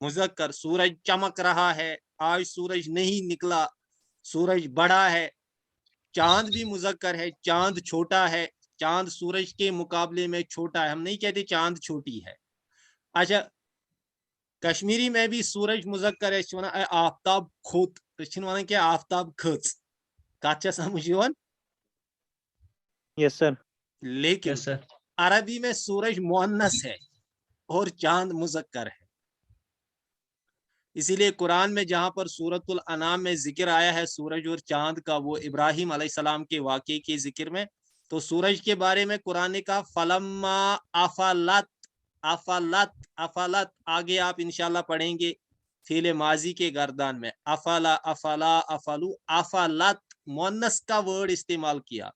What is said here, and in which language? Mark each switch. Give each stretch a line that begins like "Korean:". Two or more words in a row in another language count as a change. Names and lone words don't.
Hindi: मुजक्कर, सूरज चमक रहा है, आज सूरज नहीं निकला, सूरज बड़ा है। चांद भी मुजक्कर है, चांद छोटा है, चांद सूरज के मुकाबले में छोटा है, हम नहीं कहते चांद छोटी है। अच्छा, कश्मीरी में भी सूरज मुजक्कर है,
Kashmiri: आफ्ताब खोत, क्या आफ्ताब खच, कत समझ यिवन।
English: Yes sir.
Hindi: लेकिन
English: Yes sir.
Hindi: अरबी में सूरज मुअन्नस है और चांद मुजक्कर है। इसीलिए कुरान में जहां पर सूरतुल अनाम में जिक्र आया है सूरज और चांद का, वो इब्राहिम अलैहिस्सलाम के वाक़े के जिक्र में, तो सूरज के बारे में कुरान ने कहा
Arabic: فلما أفلت، أفلت، أفلت,
Hindi: आगे आप इंशाल्लाह पढ़ेंगे
Arabic: في الماضي
Hindi: के गर्दान में,
Arabic: أفل، أفلا، أفلوا، أفلت,
Hindi: मुअन्नस का वर्ड इस्तेमाल किया।